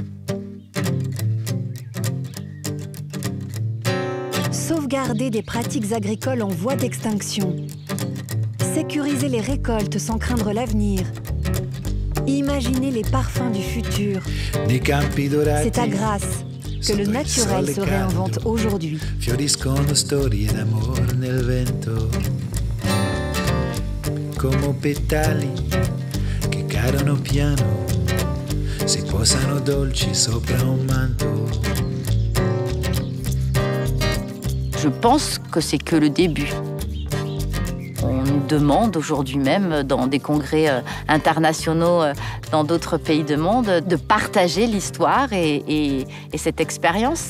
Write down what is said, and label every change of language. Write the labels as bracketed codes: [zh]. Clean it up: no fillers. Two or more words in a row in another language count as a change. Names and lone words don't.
[fr] Sauvegarder des pratiques agricoles en voie d'extinction. Sécuriser les récoltes sans craindre l'avenir. Imaginer les parfums du futur. C'est à Grasse que le naturel se réinvente aujourd'hui. [it] Fioriscono storie d'amor nel vento. Come petali che cadono piano, si posano dolci sopra un manto. [fr] Je pense que c'est que le début. On nous demande aujourd'hui même, dans des congrès internationaux dans d'autres pays du monde, de partager l'histoire et cette expérience.